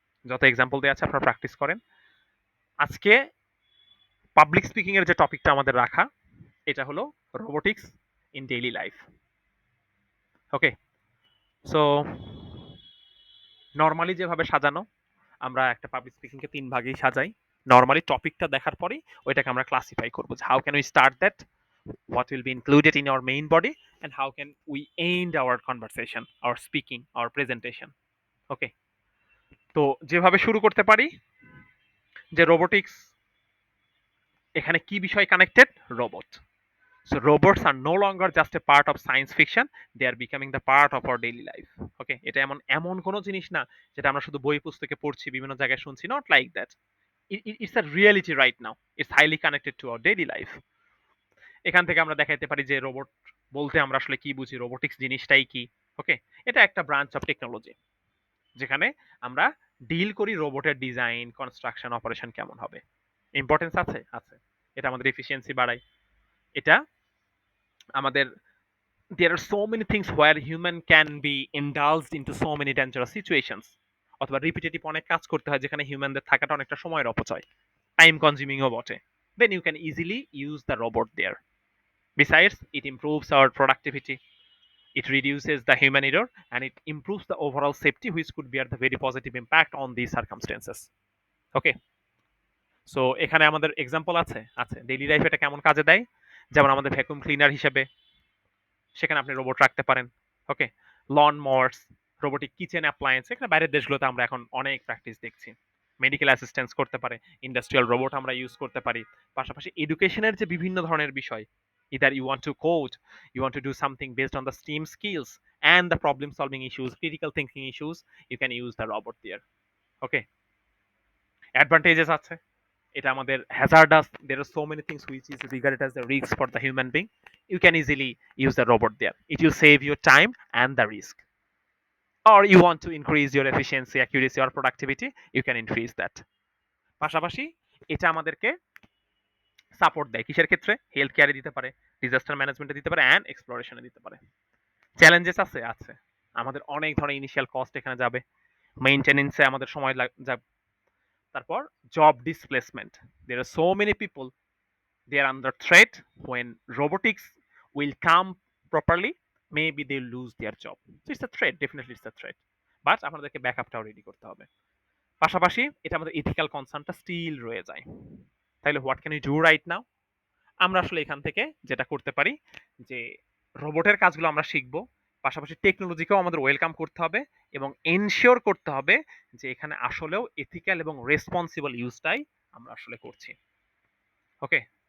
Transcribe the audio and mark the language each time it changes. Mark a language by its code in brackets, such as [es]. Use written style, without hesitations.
[bn] যত এক্সাম্পল দেয়া আছে আপনারা প্র্যাকটিস করেন। আজকে পাবলিক স্পিকিং এর যে টপিকটা আমাদের রাখা, এটা হলো robotics in daily life. Okay? So normally যেভাবে সাজানো, আমরা একটা পাবলিক স্পিকিং কে ৩ ভাগেই সাজাই। নরমালি টপিকটা দেখার পরেই ওইটাকে আমরা ক্লাসিফাই করব। [en] যে how can we start that? What will be included in our main body? And how can we end our conversation, our speaking, our presentation? Okay? [bn] তো যেভাবে শুরু করতে পারি যে রোবোটিক্স এখানে কি বিষয় connected? Robot. [en] So robots are no longer just a part of science fiction, they are becoming the part of our daily life. Okay? [bn] এটা এমন এমন কোনো জিনিস না যেটা আমরা শুধু বই পুস্তকে পড়ছি, বিভিন্ন জায়গায় শুনছি, [en] not like that. It's a reality right now. It's highly connected to our daily life. [bn] এখান থেকে আমরা দেখাইতে পারি যে রোবট বলতে আমরা আসলে কি বুঝি, রোবোটিক্স জিনিসটাই কি। ওকে? এটা একটা ব্রাঞ্চ অফ টেকনোলজি যেখানে আমরা ডিল করি রোবটের ডিজাইন, কনস্ট্রাকশন, অপারেশন কেমন হবে। ইম্পর্টেন্স আছে? আছে। এটা আমাদের এফিসিয়েন্সি বাড়ায়। এটা আমাদের [en] there are so many things where human can be indulged into so many dangerous situations, [bn] অথবা রিপিটেটিভ অনেক কাজ করতে হয় যেখানে হিউম্যানদের থাকাটা অনেকটা সময়ের অপচয়, টাইম কনজিউমিংও বটে। [en] then you can easily use the robot there. Besides, it improves our productivity, it reduces the human error, and it improves the overall safety, which could bear the very positive impact on these circumstances. [bn] Okay? So এখানে আমাদের example আছে? আছে। Daily লাইফে এটা কেমন কাজে দেয়? যেমন আমাদের ভ্যাকুয়াম ক্লিনার হিসেবে সেখানে আপনি রোবট রাখতে পারেন। ওকে? লন মওয়ার্স, রোবোটিক কিচেন অ্যাপ্লায়েন্স এখানে বাইরের দেশগুলোতে আমরা এখন অনেক প্র্যাকটিস দেখছি। মেডিকেল অ্যাসিস্ট্যান্স করতে পারে, ইন্ডাস্ট্রিয়াল রোবট আমরা ইউজ করতে পারি। পাশাপাশি এডুকেশনের যে বিভিন্ন ধরনের বিষয়, [en] either you want to code, you want to do something based on the STEAM skills and the problem solving issues, critical thinking issues, you can use the robot there. [bn] Okay? Advantages আছে। এটা আমাদের [en] hazardous, there are so many things which is regarded as the risk for the human being. You can easily use the robot there. It will save your time and the risk. Or you want to increase your efficiency, accuracy or productivity, you can increase that. [bn] পাশাপাশি এটা আমাদেরকে support দেয় কিসের ক্ষেত্রে? Health কেয়ারে দিতে পারে, disaster ম্যানেজমেন্টে দিতে পারে, অ্যান্ড এক্সপ্লোরেশনে দিতে পারে। চ্যালেঞ্জেস আছে? আছে। আমাদের অনেক ধরনের ইনিশিয়াল কস্ট এখানে যাবে, মেইনটেনেন্সে আমাদের সময় যাবে। তারপর job displacement, [en] there are so many people, they are under threat. When robotics will come properly, maybe they lose their job. So it's a threat, definitely it's a threat, but [bn] আপনাদেরকে ব্যাকআপটাও ready করতে হবে। পাশাপাশি এটা আমাদের ethical কনসার্নটা still রয়ে যায়। তাইলে [en] What can you do right now? [bn] আমরা আসলে এখান থেকে যেটা করতে পারি যে রোবটের কাজগুলো আমরা শিখবো, পাশাপাশি টেকনোলজিকেও আমাদের ওয়েলকাম করতে হবে এবং এনশিওর করতে হবে যে এখানে আসলেও এথিক্যাল এবং রেসপন্সিবল ইউজটাই আমরা আসলে করছি। ওকে?